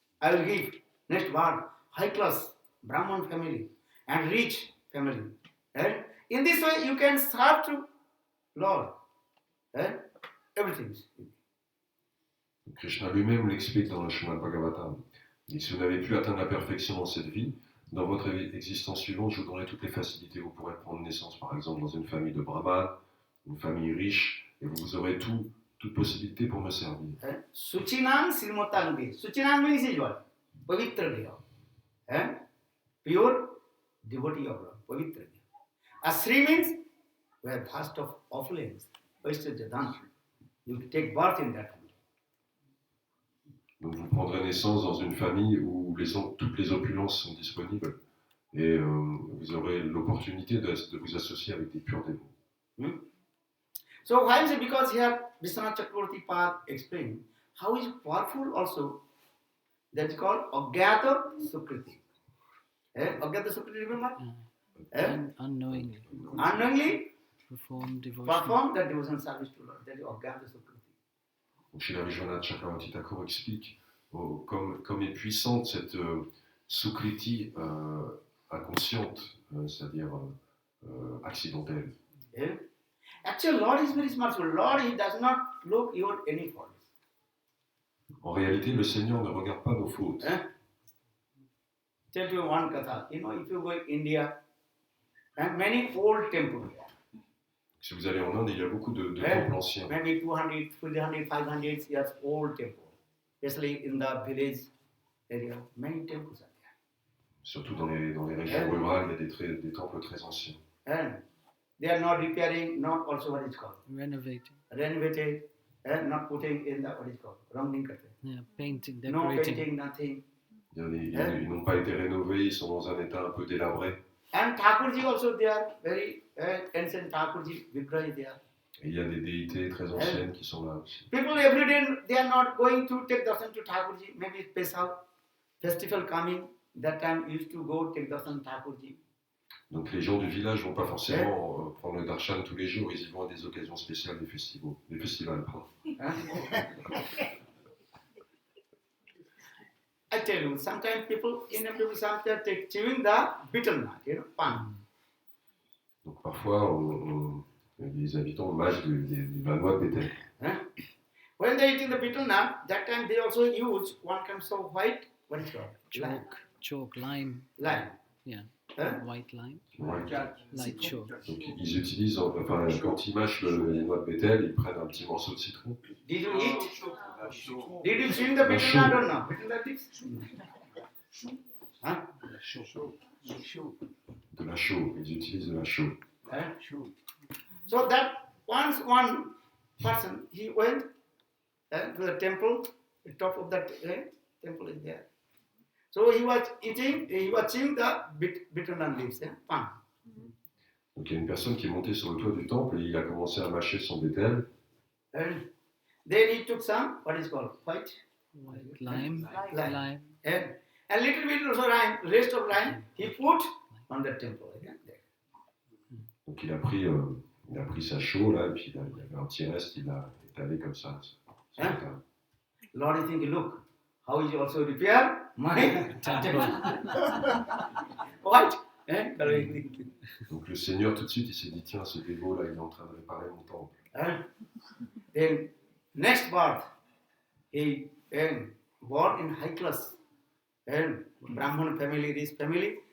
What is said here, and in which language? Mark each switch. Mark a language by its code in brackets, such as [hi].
[en] I will give next birth high class Brahman family and rich family. In this way, you can serve to Lord. Everything. [fr] Krishna lui-même l'explique dans le Srimad Bhagavatam. Et si vous n'avez pu atteindre la perfection dans cette vie, dans votre existence suivante, je vous donnerai toutes les facilités. Vous pourrez prendre naissance, par exemple, dans une famille de brahman, une famille riche, et vous aurez toute possibilité pour me servir. [en] Suchinam srimatangi. Suchinam means what? Pavitra Deha. Pure devotee of Lord. Pavitra Deha. A Sri means we have vast of affluence. Vaishya you take birth in that family. [fr] Donc vous prendrez naissance dans une famille où toutes les opulences sont disponibles et vous aurez l'opportunité de vous associer avec des purs dévots. [en] So why is it? Because here Vishwanath Chakravarti Pad explained how is powerful also that is called Agyata Sukriti. Agyata Sukriti, remember? Unknowingly. Unknowingly Perform devotion. perform that devotion service to Lord. That is Agyata Sukriti. [fr] Donc Srila Vishwanath Chakravarti Thakur explique comme est puissante cette Sukriti inconsciente, c'est-à-dire accidentelle. [en] Actually, Lord is very merciful. Lord, He does not look your any faults. [fr] En réalité, le Seigneur ne regarde pas nos fautes. [en] Tell you one katha. You know, if you go in India, and many old temples, [fr] Si vous allez en Inde, il y a beaucoup de temples anciens. [en] maybe 200, 300, 500 years old temple, especially in the village area, many temples are [fr] Surtout dans les régions rurales, il y a des temples très anciens. [en] there. And they are not repairing, not also what is called renovated, and not putting in the what is called rounding curtain. Yeah, painting, No decorating. painting, nothing. [fr] Ils n'ont pas été rénovés, ils sont dans un état un peu délabré. [en] And Thakurji also, they are very ancient Thakurji Vigraha is there. [fr] Et il y a des déités très anciennes qui sont là aussi. [en] People every day, they are not going to take darshan to Thakurji. Maybe special festival coming, that time used to go take darshan Thakurji. [fr] Donc les gens du village vont pas forcément prendre le darshan tous les jours, ils y vont à des occasions spéciales, des festivals. Pardon. [en] I tell you, sometimes people, sometimes take chewing the betel nut, pan. [fr] Donc parfois, les habitants mâchent la noix de bétel. [en] When they eating the betel nut, that time they also use one kind of white, what is it called? Chalk, lime. Lime. Yeah. White lime. [fr] Ouais. [en] Light chalk. [fr] Donc ils utilisent, enfin quand ils mâchent les noix de bétel, ils prennent un petit morceau de citron. [en] Did you eat? Did you chew the betel nut or not? Betel nut leaves? Huh? [fr] De la chaux, ils utilisent de la chaux. [en] So that once one person, he went to the temple, the top of that temple is there. So he was chewing the betel nut leaves, pan. [fr] Donc il y a une personne qui est montée sur le toit du temple et il a commencé à mâcher son bétel. [en] And then he took some, what is called, white Lime. lime. And a little bit also lime, rest of lime, he put on the temple. [fr] Donc il a pris sa chaux là, et puis il y avait un petit reste, il l'a étalé comme ça. Sur la table. [en] Lord is thinking, look, how is he also repair my temple? White. [fr] Donc le Seigneur tout de suite il s'est dit tiens ce dévot là il est en train de réparer mon temple. [en] Then next birth he born in high class and Brahman family, rich family.